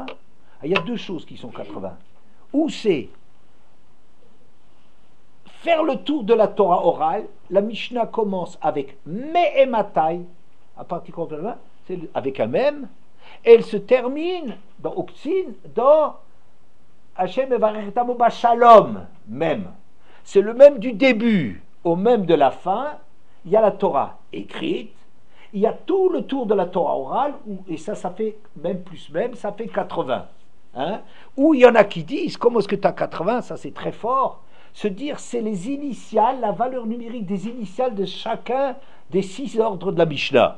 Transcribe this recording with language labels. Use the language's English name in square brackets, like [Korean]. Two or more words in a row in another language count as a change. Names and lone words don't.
[French] Il y a deux choses qui sont 80. Ou c'est faire le tour de la Torah orale. La Mishnah commence avec Me'ematai, à partir de 80, c'est avec un même, et elle se termine dans Oktzin, dans [Hebrew] השם מברך את עמו בשלום, [French] même. C'est le même du début au même de la fin. Il y a la Torah écrite, il y a tout le tour de la Torah orale, et ça fait même plus même, ça fait 80. Hein? Ou il y en a qui disent, comment est-ce que tu as 80, ça c'est très fort, se dire c'est les initiales, la valeur numérique des initiales de chacun des 6 ordres de la Mishnah.